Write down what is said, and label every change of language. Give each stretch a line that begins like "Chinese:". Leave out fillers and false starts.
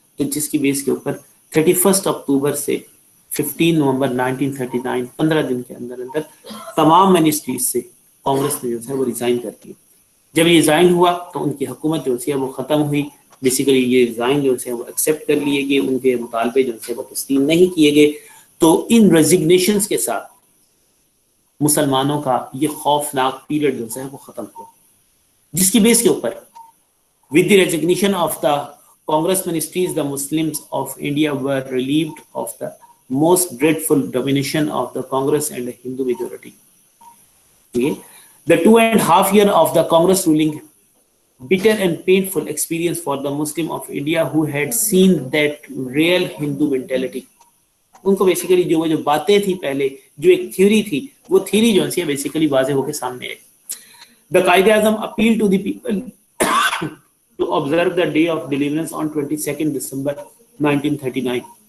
Urdu: تو جس کی بیس کے اوپر 31 اکتوبر سے 15 نومبر 1939 15 دن کے اندر اندر تمام منسٹریز سے کانگریس نے جو ہے وہ ریزائن کر دیا. جب یہ ریزائن ہوا تو ان کی حکومت جو ہے وہ ختم ہوئی. بیسیکلی یہ ریزائن جو ہے وہ ایکسیپٹ کر لیے گئے, ان کے مطالبے جو ہے وہ تسلیم نہیں کیے گئے. تو ان ریزگنیشنز کے ساتھ مسلمانوں کا یہ خوفناک پیریڈ جو ہے وہ ختم ہوا, جس کی بیس کے اوپر
English: with the resignation of the Congress ministries, the Muslims of India were relieved of the most dreadful domination of the Congress and the Hindu majority. Okay? The 2.5 years of the Congress ruling, bitter and painful experience for the Muslim of India who had seen that real Hindu mentality.
Urdu: ان کو basically جو باتیں تھی پہلے, جو ایک theory تھی, وہ theory جو ہے بیسیکلی واضح ہو کے سامنے آئی.
English: The Quaid-e-Azam appealed to the people to observe the day of deliverance on 22nd December 1939.